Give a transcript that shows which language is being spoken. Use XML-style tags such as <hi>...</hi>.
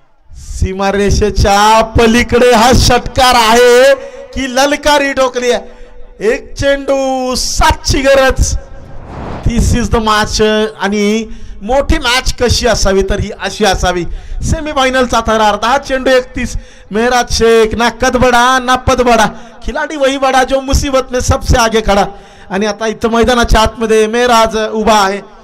<mr>सीमारेषेच्या पलीकडे हा षटकार आहे की ललकारी ठोकली आहे. 1 चेंडू 7ची गरज.</mr> <en>This is the match.</en> <mr>आणि मोठी मॅच कशी असावी तर ही अशी असावी. सेमीफायनलचा थरार. 10 चेंडू 31.</mr> <hi>मेहराज शेख ना कद बडा ना पद बडा, खिलाडी वही बडा जो मुसीबत में सबसे आगे खडा.</hi> <mr>आणि आता इथं मैदानाच्या आतमध्ये मेहराज उभा आहे.</mr>